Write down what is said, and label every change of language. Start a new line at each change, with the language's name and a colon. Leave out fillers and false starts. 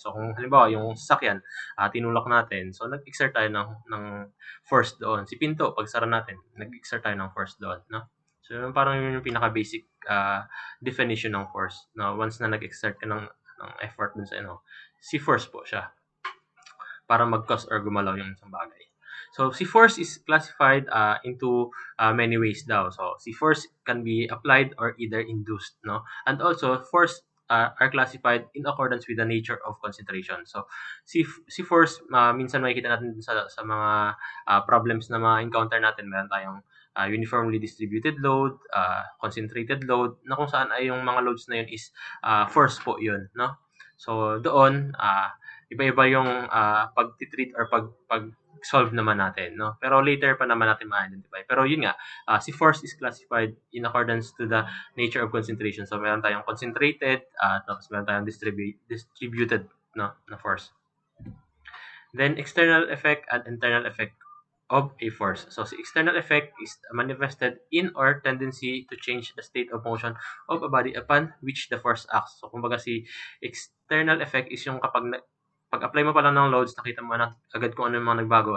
Filipino: So kung halimbawa yung sasakyan, tinulak natin, so nag-exert tayo ng force doon. Si pinto, pag sara natin, nag-exert tayo ng force doon, no? So parang yun yung pinaka-basic definition ng force. No? Once na nag-exert ka ng effort dun sa si force po siya para mag-cause or gumalaw yung isang bagay.
English: So, si force is classified into many ways daw. So, si force can be applied or either induced, no? And also, force are classified in accordance with the nature of concentration.
Filipino: So, si force, minsan makikita natin sa mga problems na ma-encounter natin. Meron tayong uniformly distributed load, concentrated load, na kung saan ay yung mga loads na yun is force po yun, no? So, doon, iba-iba yung pag-treat or pag-solve naman natin, no? Pero later pa naman natin ma-identify. Pero yun nga,
English: si force is classified in accordance to the nature of concentration.
Filipino: So, meron tayong concentrated, tapos meron tayong distributed, no, na force.
English: Then, external effect and internal effect of a force. So, si external effect is manifested in or tendency to change the state of motion of a body upon which the force acts.
Filipino: So, kumbaga si external effect is yung kapag pag-apply mo pa lang ng loads, nakita mo na agad kung ano yung mga nagbago.